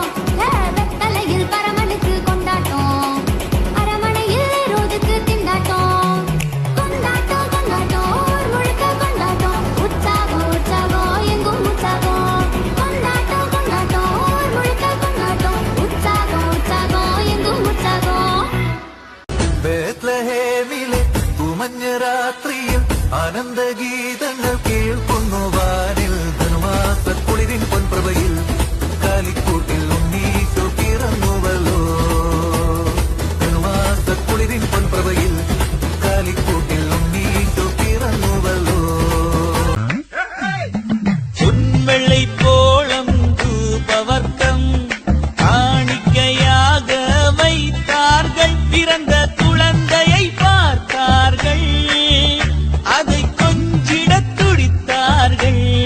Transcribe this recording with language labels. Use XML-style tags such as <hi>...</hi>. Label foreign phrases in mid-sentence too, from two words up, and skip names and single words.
<ta>வெத்தலையில் பரமனுக்கு கொண்டாட்டம், அரமனையில் ரோஜுக்கு திண்டாட்டம். கொண்டாட்டம் கொண்டாட்டம் ஊர் முழுக்க கொண்டாட்டம், உற்சாகம் உற்சாகம் எங்கும் உற்சாகம். கொண்டாட்டம் கொண்டாட்டம் ஊர் முழுக்க கொண்டாட்டம், உற்சாகம் உற்சாகம் எங்கும் உற்சாகம்.</ta> <ml>ബേത്ലഹേമിലെ ഉമഞ്ഞ രാത്രിയിൽ ആനന്ദഗീതങ്ങൾ കേൾക്കുന്നു വാനിൽ. ധനുമാസക്കുളിരിൻ പൊൻപ്രഭയിൽ കാലിക്കൂട്ടിൽ ഉണ്ണീശോ പിറന്നുവല്ലോ. ധനുമാസക്കുളിരിൻ പൊൻപ്രഭയിൽ കാലിക്കൂട്ടിൽ ഉണ്ണീശോ പിറന്നുവല്ലോ.</ml> <ta>பொன்வெள்ளை போலம் தூபவர்க்கம் காணிக்கையாக வைத்தார்கள். பிறந்த குழந்தையை பார்த்தார்கள், அதை கொஞ்சிடத் துடித்தார்கள்.</ta>